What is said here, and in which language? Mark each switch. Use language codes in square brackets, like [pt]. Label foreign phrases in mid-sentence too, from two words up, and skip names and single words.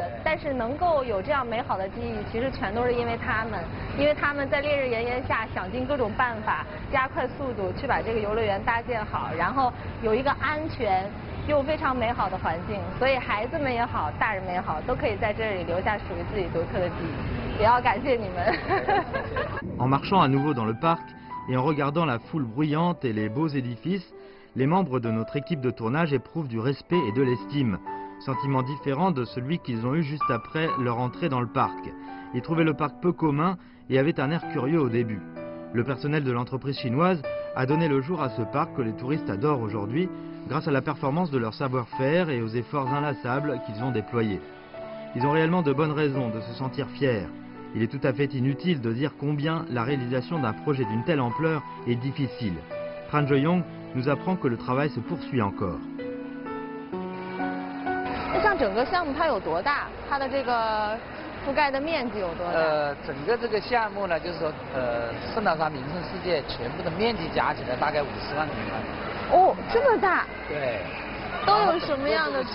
[zh] 但是能够有这样美好的记忆，其实全都是因为他们在烈日炎炎下想尽各种办法，加快速度去把这个游乐园搭建好，然后有一个安全又非常美好的环境，所以孩子们也好，大人们也好，都可以在这里留下属于自己独特的记忆。也要感谢你们。 [fr] En marchant à nouveau dans le parc et en regardant la foule bruyante et les beaux édifices, les membres de notre équipe de tournage éprouvent du respect et de l'estime, sentiment différent de celui qu'ils ont eu juste après leur entrée dans le parc. Ils trouvaient le parc peu commun et avaient un air curieux au début. Le personnel de l'entreprise chinoise a donné le jour à ce parc que les touristes adorent aujourd'hui, grâce à la performance de leur savoir-faire et aux efforts inlassables qu'ils ont déployés. Ils ont réellement de bonnes raisons de se sentir fiers. Il est tout à fait inutile de dire combien la réalisation d'un projet d'une telle ampleur est difficile. Tran Jo-young nous apprend que le travail se poursuit encore. [zh] 像整个项目它有多大？它的这个覆盖的面积有多大？整个这个项目呢，就是说，圣淘沙名胜世界全部的面积加起来大概50万平方米。哦，这么大？对。都有什么样的